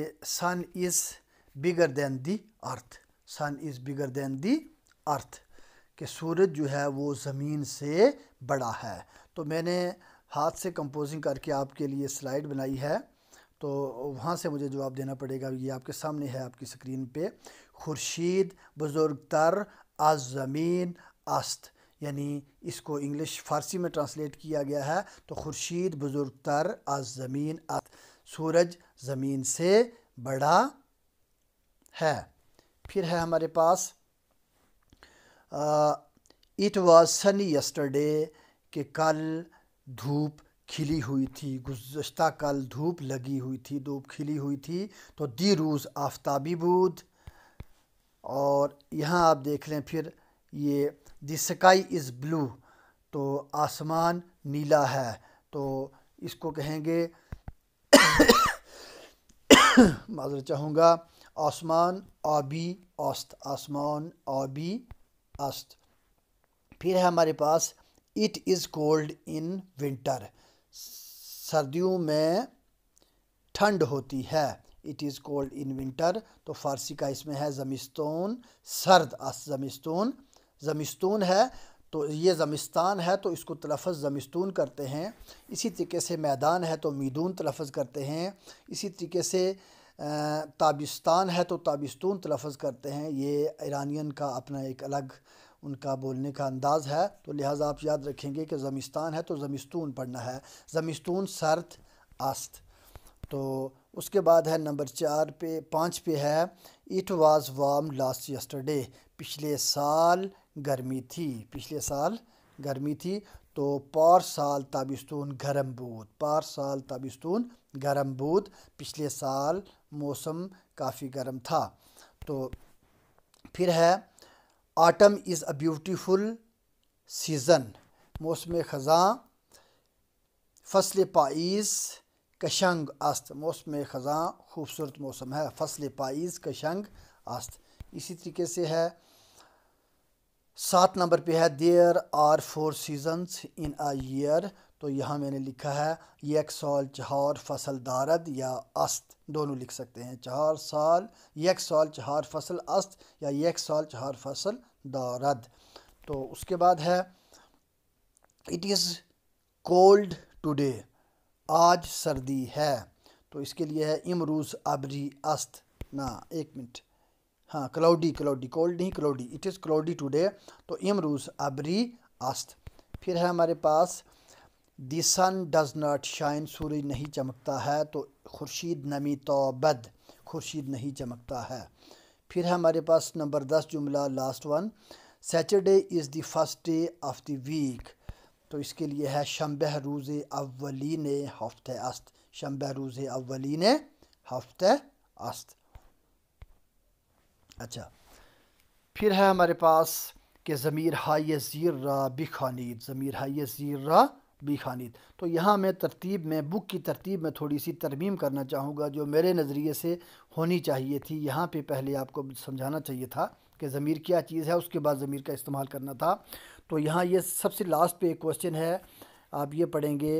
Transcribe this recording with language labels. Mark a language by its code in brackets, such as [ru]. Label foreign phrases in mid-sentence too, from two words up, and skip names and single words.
[en] sun is bigger than the earth, sun is bigger than the earth, [ur] کہ سورج جو ہے وہ زمین سے بڑا ہے. تو میں نے ہاتھ سے کمپوزنگ کر کے آپ کے لیے سلائیڈ بنائی ہے، تو وہاں سے مجھے جواب دینا پڑے گا. یہ آپ کے سامنے ہے آپ کی سکرین پہ. [fa] خورشید بزرگ تر از زمین است، [ur] یعنی اس کو انگلش فارسی میں ٹرانسلیٹ کیا گیا ہے. [fa] تو خورشید بزرگ تر از زمین است، [ur] سورج زمین سے بڑا ہے. پھر ہے ہمارے پاس [en] it was sunny yesterday, [ur] کہ کل دھوپ کھلی ہوئی تھی، گزشتہ کل دھوپ لگی ہوئی تھی، دھوپ کھلی ہوئی تھی. [fa] تو دی روز آفتابی بود. [ur] اور یہاں آپ دیکھ لیں پھر یہ [en] the sky is blue, [ur] تو آسمان نیلا ہے. تو اس کو کہیں گے معذرت چاہوں گا، [fa] آسمان آبی است، آسمان آبی است. [ur] پھر ہے ہمارے پاس [en] it is cold in winter, [ur] سردیوں میں ٹھنڈ ہوتی ہے. [en] it is cold in winter, [ur] تو فارسی کا اس میں ہے [fa] زمستون سرد است. [ur] زمستون، زمستون ہے تو یہ زمستان ہے تو اس کو تلفظ زمستون کرتے ہیں. اسی طریقے سے میدان ہے تو میدون تلفظ کرتے ہیں. اسی طریقے سے تابستان ہے تو تابستون تلفظ کرتے ہیں. یہ ایرانین کا اپنا ایک الگ ان کا بولنے کا انداز ہے. تو لہٰذا آپ یاد رکھیں گے کہ زمستان ہے تو زمستون پڑھنا ہے. [fa] زمستون سرد است. [ur] تو اس کے بعد ہے نمبر 5 پہ ہے [en] it was warm last yesterday, [ur] پچھلے سال گرمی تھی، پچھلے سال گرمی تھی. [fa] تو پار سال تابستون گرم بود، پار سال تابستون گرم بود، [ur] پچھلے سال موسم کافی گرم تھا. تو پھر ہے [en] autumn is a beautiful season, [fa] موسم خزاں فصل پائیز کشنگ است، [ur] موسم خزاں خوبصورت موسم ہے، [fa] فصل پائیز کشنگ است. [ur] اسی طریقے سے ہے 7 نمبر پہ ہے [en] there are 4 seasons in a year. [ur] تو یہاں میں نے لکھا ہے [fa] یک سال 4 فصل دارد یا است، [ur] دونوں لکھ سکتے ہیں. [fa] 4 سال، یک سال 4 فصل است یا یک سال 4 فصل دارد. [ur] تو اس کے بعد ہے [en] it is cold today, [ur] آج سردی ہے. تو اس کے لیے ہے [fa] امروز ابری است، [ur] ایک منٹ، کلاؤڈی، کولڈ نہیں کلاؤڈی، [en] it is cloudy today. [fa] تو امروز ابری است. [ur] پھر ہے ہمارے پاس [en] the sun does not shine, [ur] سورج نہیں چمکتا ہے. تو [fa] خورشید نمی تابد، [ur] خورشید نہیں چمکتا ہے. پھر ہے ہمارے پاس نمبر 10 جملہ [en] last one, Saturday is the first day of the week. [ur] تو اس کے لیے ہے [fa] شنبہ روز اولین ہفتے است، شنبہ روز اولین ہفتے است. [ur] اچھا، پھر ہے ہمارے پاس کہ [fa] ضمیر های زیر را بخوانید، ضمیر های زیر را بخوانید. [ur] تو یہاں میں ترتیب میں بک کی ترتیب میں تھوڑی سی ترمیم کرنا چاہوں گا جو میرے نظریے سے ہونی چاہیے تھی. یہاں پہ پہلے آپ کو سمجھانا چاہیے تھا کہ ضمیر کیا چیز ہے، اس کے بعد ضمیر کا استعمال کرنا تھا. تو یہاں یہ سب سے لاسٹ پہ ایک کوشچن ہے، آپ یہ پڑھیں گے.